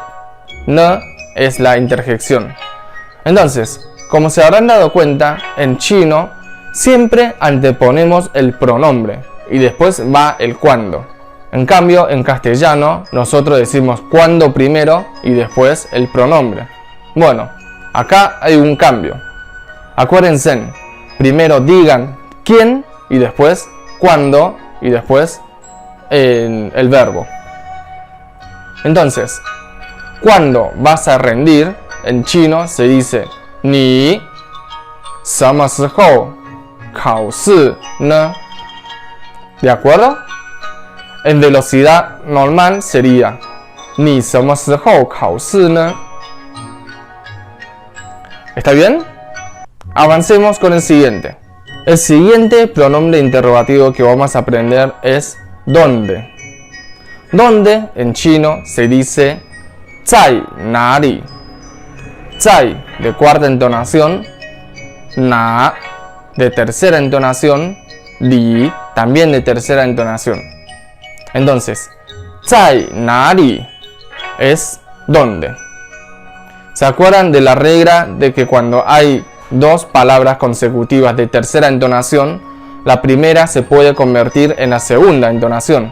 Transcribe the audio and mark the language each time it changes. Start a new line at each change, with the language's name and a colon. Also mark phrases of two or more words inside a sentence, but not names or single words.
Spanish: Ne es la interjección. Entonces, como se habrán dado cuenta, en chino siempre anteponemos el pronombre y después va el cuándo. En cambio, en castellano nosotros decimos cuándo primero y después el pronombre. Bueno, acá hay un cambio. Acuérdense, primero digan quién y después cuándo y después el verbo. Entonces, ¿cuándo vas a rendir? En chino se dice
Chinese: 你什么时候考试呢?
Spanish: ¿De acuerdo? En velocidad normal sería
Chinese: 你什么时候考试呢?
Spanish: ¿Está bien? Avancemos con el siguiente. El siguiente pronombre interrogativo que vamos a aprender es ¿dónde? ¿Dónde en chino se dice
Chinese: 在哪里?
Spanish: 在 de cuarta entonación, 哪 de tercera entonación, 里 también de tercera entonación. Entonces,
Chinese: 在哪里
Spanish: es ¿dónde? ¿Se acuerdan de la regla de que cuando hay dos palabras consecutivas de tercera entonación, la primera se puede convertir en la segunda entonación?